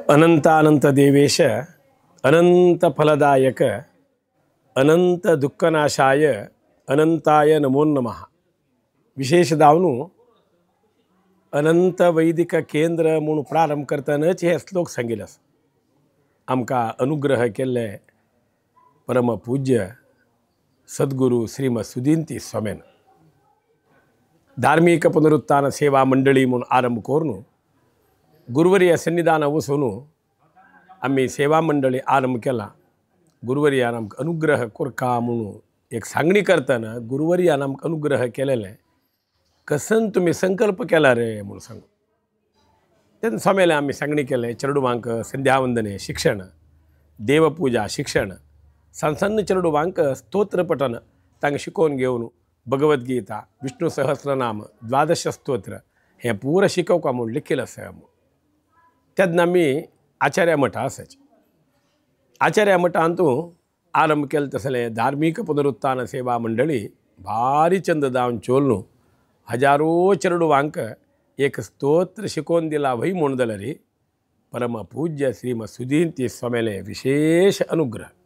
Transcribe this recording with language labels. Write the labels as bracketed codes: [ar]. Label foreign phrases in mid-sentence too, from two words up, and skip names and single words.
[sa] अनंत देवेश अनंत फलदायक अनंत दुःखनाशाय अनंताय नमो नमः. [kok] विशेष दावनू अनंत वैदिक केंद्र म्हणून प्रारंभ करतानाच हे श्लोक सांगितलं. आमका अनुग्रह केले परमपूज्य सद्गुरू श्रीमद सुधींती स्वामीन. धार्मिक पुनरुत्थान सेवा मंडळी म्हणून आरंभ करून गुरुवर्य सन्निधान वसून आम्ही सेवा मंडळी आरंभ केला. गुरुवर्यान आमकां अनुग्रह कोरका म्हणून एक सांगणी करताना गुरुवर्यान आमकां अनुग्रह केलेले कसन तुम्ही संकल्प केला रे म्हणून सांगू. तेन्ना स्वामीले आम्ही सांगणी केले. चेडूवांक संध्यावंदने शिक्षण, देवपूजा शिक्षण, सन्न चेडूवांक स्तोत्र पठन तांकां शिकोवन घेवन भगवद्गीता, विष्णू सहस्रनाम, द्वादश स्तोत्र हे पूर शिकोवका म्हणून लिखिल्लें आसा. तेन्ना आमी आचार्य मठा आसाचे. आचार्य मठांतू आरंभ केले तसलें धार्मिक पुनरुत्थान सेवा मंडळी भारी चंद दावन चोलनू हजारो चेडूवांक एक स्तोत्र शिकोवन दिला वही म्हणून जाल्यार परमपूज्य श्रीमद सुधींती स्वामीले विशेष अनुग्रह.